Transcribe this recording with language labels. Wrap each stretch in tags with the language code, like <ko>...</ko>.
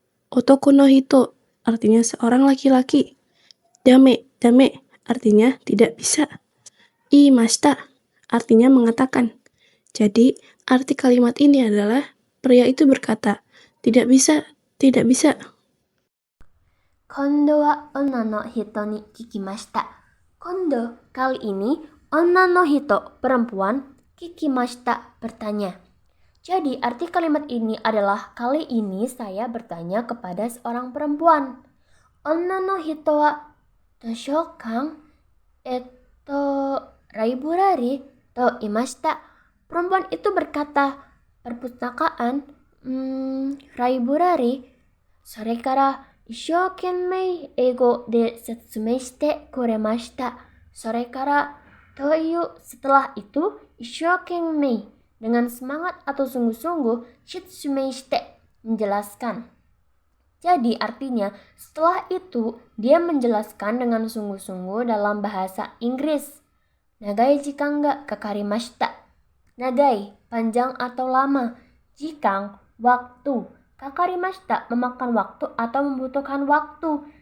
<ja>Otoko no hito</ja> <id>artinya seorang laki-laki.</id> <ja>Dame dame</ja> <id>artinya tidak bisa. Iimashita artinya mengatakan. Jadi, arti kalimat ini adalah pria itu berkata, tidak bisa, tidak bisa.</id> <ja>今度は女の人に聞きました。今度,</ja> <id>kali ini,</id> <ja>女の人, perempuan, 聞きました, bertanya.</ja> <id>Jadi, arti kalimat ini adalah kali ini saya bertanya kepada seorang perempuan.</id> <ja>女の人は図書館、ライブラリーと言いました。</ja> <id>Perempuan itu berkata, perpustakaan, library.</id> <ja>それから一生懸命英語で説明してくれました。それからという</ja> <id>setelah itu 一生懸命 dengan semangat atau sungguh-sungguh 説明して menjelaskan. Jadi artinya setelah itu dia menjelaskan dengan sungguh-sungguh dalam bahasa Inggris.</id> <ja>Nagai jikan ga kakarimashita. Nagai,</ja> <id>panjang atau lama. Jikang, waktu. Kakarimashita, memakan waktu atau membutuhkan waktu.</id>